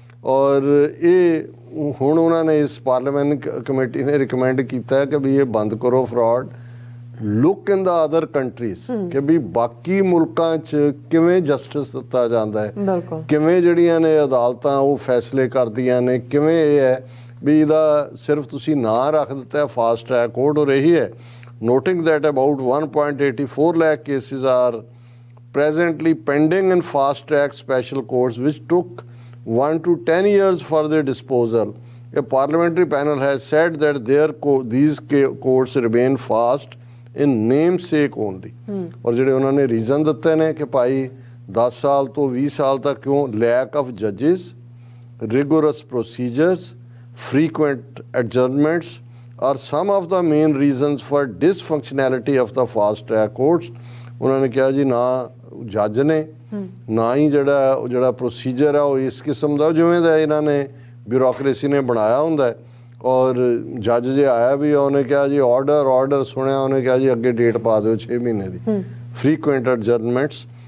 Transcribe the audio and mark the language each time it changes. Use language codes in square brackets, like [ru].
[pa] ਔਰ ਇਹ ਹੁਣ ਉਹਨਾਂ ਨੇ ਇਸ ਪਾਰਲੀਮੈਂਟ ਕਮੇਟੀ ਨੇ ਰਿਕਮੈਂਡ ਕੀਤਾ ਕਿ ਵੀ ਇਹ ਬੰਦ ਕਰੋ fraud. [en] look in the other countries [pa] ਕਿ ਵੀ ਬਾਕੀ ਮੁਲਕਾਂ 'ਚ ਕਿਵੇਂ ਜਸਟਿਸ ਦਿੱਤਾ ਜਾਂਦਾ ਹੈ, ਕਿਵੇਂ ਜਿਹੜੀਆਂ ਨੇ ਅਦਾਲਤਾਂ ਉਹ ਫੈਸਲੇ ਕਰਦੀਆਂ ਨੇ, ਕਿਵੇਂ ਇਹ ਹੈ ਵੀ ਇਹਦਾ ਸਿਰਫ ਤੁਸੀਂ ਨਾਂ ਰੱਖ ਦਿੱਤਾ ਫਾਸਟ ਟਰੈਕ ਕੋਰਟ। ਔਰ ਇਹੀ ਹੈ [en] noting that about 1.84 lakh cases are presently pending in fast track special courts which took 1 to 10 years for their disposal. A parliamentary panel has said that these courts remain fast in namesake only. [pa] और ਜਿਹੜੇ ਉਹਨਾਂ ਨੇ reason ਦਿੱਤੇ ਨੇ ਕਿ ਭਾਈ 10 ਸਾਲ ਤੋਂ 20 ਸਾਲ ਤੱਕ ਕਿਉਂ? [en] lack of judges, rigorous procedures, frequent adjournments are some of the main reasons for dysfunctionality of the fast track courts. [pa] ਉਹਨਾਂ ਨੇ ਕਿਹਾ ਜੀ ਨਾ ਜੱਜ ਨੇ ਨਾ ਹੀ ਜਿਹੜਾ ਪ੍ਰੋਸੀਜਰ ਹੈ ਉਹ ਇਸ ਕਿਸਮ ਦਾ ਜਿਵੇਂ ਦਾ ਇਹਨਾਂ ਨੇ ਬਿਊਰੋਕਰੇਸੀ ਨੇ ਬਣਾਇਆ ਹੁੰਦਾ। ਔਰ ਜੱਜ ਜੇ ਆਇਆ ਵੀ ਉਹਨੇ ਕਿਹਾ ਜੀ ਆਰਡਰ ਸੁਣਿਆ, ਉਹਨੇ ਕਿਹਾ ਜੀ ਅੱਗੇ ਡੇਟ ਪਾ ਦਿਓ 6 ਮਹੀਨੇ ਦੀ, [en] Frequent adjournments.